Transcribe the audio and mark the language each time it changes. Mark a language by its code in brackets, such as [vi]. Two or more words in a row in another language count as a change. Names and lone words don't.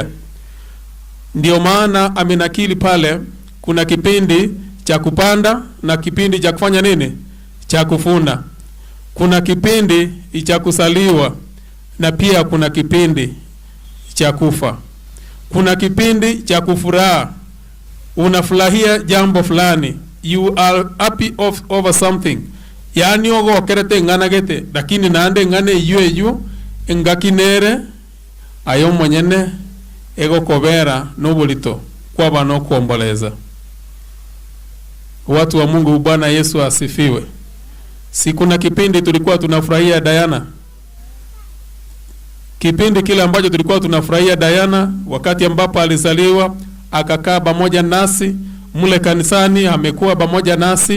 [sw] Ndio maana amenakili pale kuna kipindi cha kupanda na kipindi cha kufanya nini? Cha kuvuna. Kuna kipindi cha kusaliwa na pia kuna kipindi cha kufa. Kuna kipindi cha kufuraha, unafurahia jambo fulani, [en] you are happy over something. [guz] Yani ogo kerete ngana gete, lakini naande ngane yu ngakinere ayo mwenyene ego kobera nobulito kwa bano kuomboleza. [sw] Watu wa Mungu, Bwana Yesu asifiwe. Si kuna kipindi tulikuwa tunafurahia Diana? Kipindi kile ambacho tulikuwa tunafurahia Diana, wakati ambapo alizaliwa, akakaa pamoja nasi mule kanisani, amekuwa pamoja nasi.